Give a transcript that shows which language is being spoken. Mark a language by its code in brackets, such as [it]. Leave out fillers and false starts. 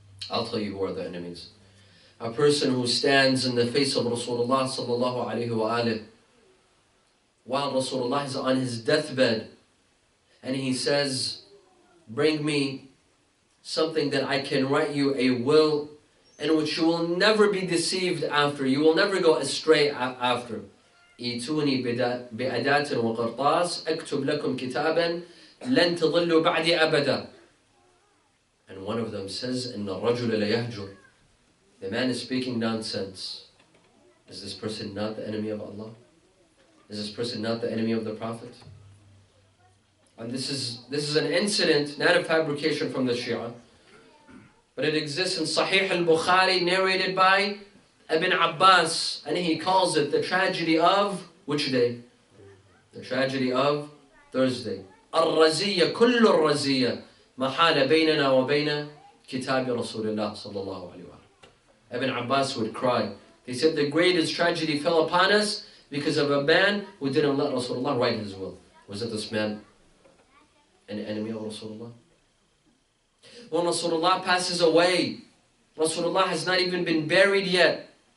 [en] I'll tell you who are the enemies. A person who stands in the face of Rasulullah sallallahu alayhi wa alihi while Rasulullah is on his deathbed and he says, bring me something that I can write you a will in which you will never be deceived after. You will never go astray after. [ar] إيتوني بأداة وقرطاس أكتب لكم كتابا لن تضلوا بعدي أبدا. [en] And one of them says, إن الرجل ليهجر. The man is speaking nonsense. Is this person not the enemy of Allah? Is this person not the enemy of the Prophet? And this is an incident, not a fabrication from the Shia, but it exists in Sahih al-Bukhari, narrated by Ibn Abbas, and he calls it the tragedy of which day? The tragedy of Thursday. [ar] الرزية كل الرزية ما حال بيننا وبين كتاب رسول الله صلى الله عليه وسلم. [en] Ibn Abbas would cry. He said the greatest tragedy fell upon us because of a man who didn't let Rasulullah write his will. Was it this man an enemy of Rasulullah? When Rasulullah passes away, Rasulullah has not even been buried yet.